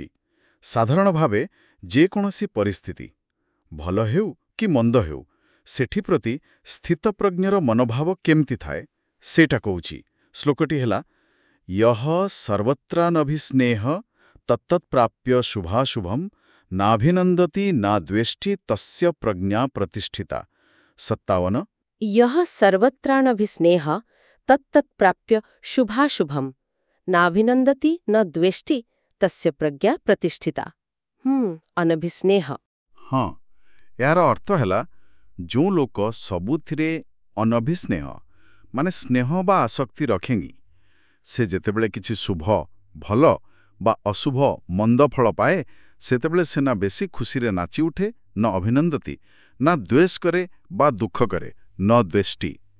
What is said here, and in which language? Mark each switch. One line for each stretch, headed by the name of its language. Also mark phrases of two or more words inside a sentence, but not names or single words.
Odia: ସାଧାରଣ ଭାବେ ଯେକୌଣସି ପରିସ୍ଥିତି, ଭଲ ହେଉ କି ମନ୍ଦ ହେଉ, ସେଠି ପ୍ରତି ସ୍ଥିତପ୍ରଜ୍ଞର ମନୋଭାବ କେମିତି ଥାଏ, ସେଇଟା କହୁଛି। ଶ୍ଲୋକଟି ହେଲା,
Sanskrit: ୟଃ ସର୍ବତ୍ରାନଭିସ୍ନେହ ତତ୍ତତ୍ପ୍ରାପ୍ୟ ଶୁଭାଶୁଭମ୍ ନାଭିନନ୍ଦତି ନା ଦ୍ୱେଷ୍ଟି ତସ୍ୟ ପ୍ରଜ୍ଞା ପ୍ରତିଷ୍ଠିତା। 57। यः सर्वत्राणभिस्नेह तत्तत्प्राप्य शुभाशुभम् नाभिनन्दति न द्वेष्टि तस्य प्रज्ञा प्रतिष्ठिता।
Odia: ଅନଭିସ୍ନେହ। ହଁ, ଏହାର ଅର୍ଥ ହେଲା, ଯେଉଁ ଲୋକ ସବୁଥିରେ ଅନଭିସ୍ନେହ, ମାନେ ସ୍ନେହ ବା ଆସକ୍ତି ରଖେନି, ସେ ଯେତେବେଳେ କିଛି ଶୁଭ, ଭଲ ବା ଅଶୁଭ, ମନ୍ଦ ଫଳ ପାଏ, ସେତେବେଳେ ସେ ନା ବେଶୀ ଖୁସିରେ ନାଚି ଉଠେ,
Sanskrit: ନ ଅଭିନନ୍ଦତି,
Odia: ନା ଦ୍ୱେଷ କରେ ବା ଦୁଃଖ କରେ,
Sanskrit: ନ ଦ୍ୱେଷ୍ଟି।